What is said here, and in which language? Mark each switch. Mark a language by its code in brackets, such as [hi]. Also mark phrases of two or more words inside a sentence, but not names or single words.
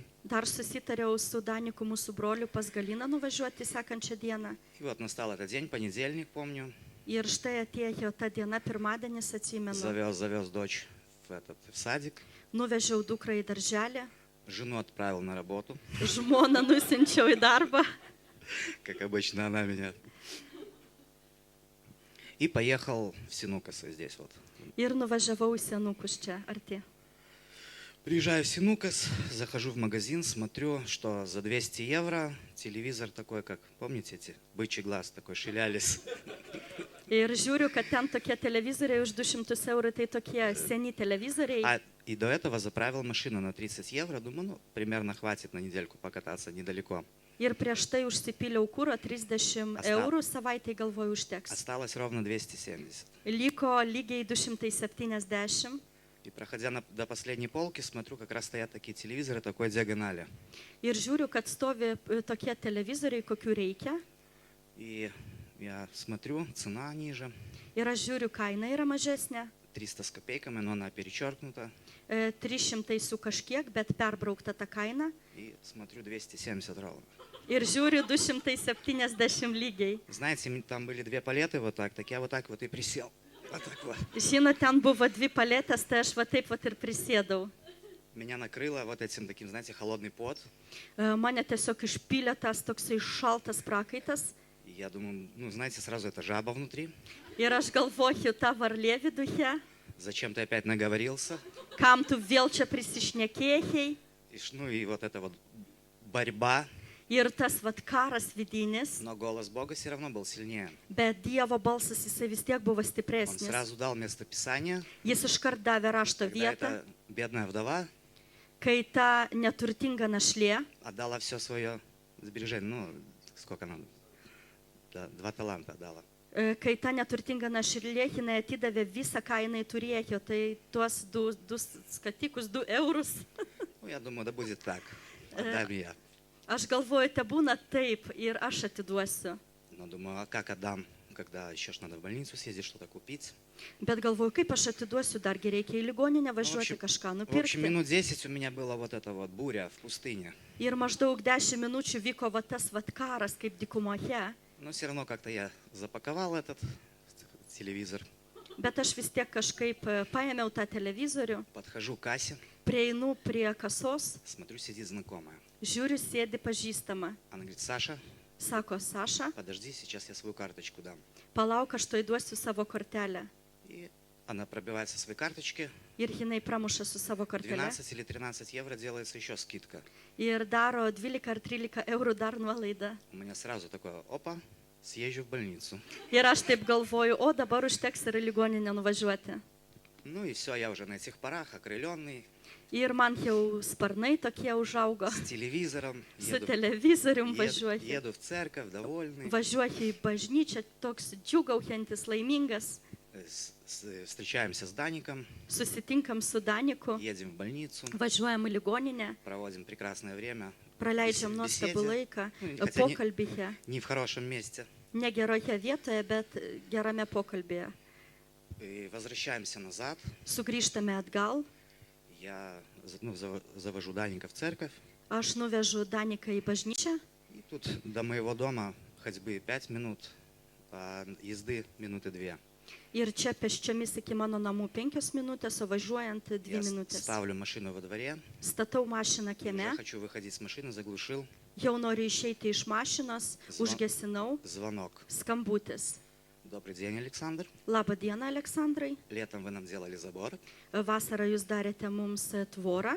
[lt] Dar susitariau su Daniku, mūsų broliu, pas Galiną nuvažiuoti sekančią dieną. [ru] И вот настал этот день, понедельник, помню. [lt] Ir štai atėjo ta diena, pirmadienis, atsimenu. [ru] Завез дочь в садик. [lt] Nuvežiau dukrą į darželį, [ru] Жену отправил на работу. [lt] žmoną nusinčiau į darbą [ru] Как обычно, она меня. И поехал в Синукасы здесь вот. [lt] ir nuvažiavau į Senukus čia arti. [ru] Приезжаю в Синукас, захожу в магазин, смотрю, что за 200 евро телевизор такой, как, помните эти, бычий глаз такой, шилялись. [lt] Ir žiūriu, kad ten tokie televizoriai už 200 eurų, tai tokie seni televizoriai. [ru] И до этого заправил машину на 30 евро. Думаю, ну, примерно хватит на недельку покататься недалеко. [lt] Ir prieš tai užsipyliau kūro 30 eurų, savaitai galvoju užteks. [ru] Осталось ровно 270. [lt] Liko lygiai 270. [ru] И проходя до последней полки, смотрю, как раз стоят такие телевизоры такой диагонали. [lt] Ir žiūriu, kad stovi tokie televizoriai, kokių reikia. [ru] И я смотрю, цена ниже. [lt] Ir aš žiūriu, kaina yra mažesnė. [ru] 300 с копейками, но она перечеркнута. [lt] 300 su kažkiek, bet perbraukta ta kaina. [ru] И смотрю, 270 ровно. [lt] Ir žiūriu 270 lygiai. [ru] Знаете, там были 2 палеты вот так я вот так вот и присел. Вот так вот. [lt] Žinot, ten buvo 2 paletės, tai aš taip ir prisėdau. [ru] Меня накрыло вот этим таким, знаете, холодный пот. [lt] Mane tiesiog išpylė tas toksai šaltas prakaitas. [ru] И я думаю, ну, знаете, сразу это жаба внутри. [lt] Ir aš galvoju, ta varlė viduje, [ru] Зачем ты опять наговорился? [lt] kam tu vėl čia prisišnekėjai. [ru] Ну и вот эта вот борьба. [lt] Ir tas karas vidinis, [ru] Но голос Бога все равно был сильнее. [lt] bet Dievo balsas jisai vis tiek buvo [ru] Он [lt] stipresnis. [ru] сразу дал место Писания, [lt] Jis iškart davė rašto [ru] когда [lt] vietą, [ru] эта бедная вдова [lt] kai ta neturtinga našlė [ru] отдала все свое сбережение. Ну, сколько она? Да, 2 таланта отдала. [lt] kai ta neturtinga našlė, jinai atidavė visą, ką jinai turėjo, tai tuos 2 skatikus, 2 eurus. [ru] Ну, я думаю, да будет так. Отдам я. [lt] Aš galvoju, te būna taip ir aš atiduosiu. [ru] Но думаю, а как отдам, когда еще ж надо в больницу съездить, что-то купить? [lt] Bet galvoju, kaip aš atiduosiu, dargi reikia į ligoninę važiuoti kažką [ru] В общем, [lt] nupirkti. [ru] минут 10 у меня была вот эта вот буря в пустыне. [lt] Ir maždaug 10 minučių vyko tas karas kaip dykumoje. [ru] Но все равно как-то я запаковал этот телевизор. [lt] Bet aš vis tiek kažkaip paėmiau tą televizorių, [ru] подхожу к кассе, [lt] prieinu prie kasos, [ru] смотрю, сидит знакомая. [lt] žiūriu, sėdi pažįstama. [ru] Она говорит: Саша, [lt] Sako, Saša, [ru] подожди, сейчас я свою карточку дам. [lt] palauk, aš to įduosiu savo kortelę. [ru] И она пробивает со своей карточки, [lt] Ir jinai pramuša su savo kortelė. [ru] 12 или 13 евро делается еще скидка. [lt] Ir daro 12 ar 13 eurų dar nuolaidą. [ru] У меня сразу такое: опа, съезжу в больницу. [lt] Ir aš taip galvoju, o dabar užteks ir į ligoninę nuvažiuoti. [ru] Ну и все, я уже на этих парах, окрыленный, [lt] Ir man jau sparnai tokie užaugo. [ru] с телевизором, [lt] Su televizorium [ru] еду [lt] važiuoti. [ru] в церковь, довольный. [lt] Važiuoti į bažnyčią, toks džiugaujantis, laimingas. [ru] Встречаемся с Даником, [lt] Susitinkam su Daniku, [ru] едем в больницу, [lt] važiuojam į ligoninę, [ru] проводим прекрасное время. [lt] praleidžiam nuostabų [ru] Besiedė. [lt] laiką, [ru] Хотя не- [lt] pokalbyje. [ru] Не в хорошем месте. [lt] Ne geroje vietoje, bet gerame pokalbėje. [ru] И возвращаемся назад. [lt] Sugrįžtame atgal. [ru] Я завожу Даника в церковь. [lt] Aš nuvežu Daniką į bažnyčią. [ru] И тут до моего дома ходьбы 5 минут, а езды минуты 2. [lt] Ir čia pėsčiomis iki mano namų 5 minutės, o važiuojant 2 [ru] Я [lt] minutės. [ru] ставлю машину во дворе. [lt] Statau mašiną kieme, [ru] Уже хочу выходить с машины, заглушил. [lt] jau noriu išeiti iš mašinos, užgesinau, [ru] Звонок. [lt] skambutis. [ru] Добрый день, Александр. [lt] Labą dieną, Aleksandrai. [ru] Летом вы нам делали забор. [lt] Vasarą jūs darėte mums tvorą.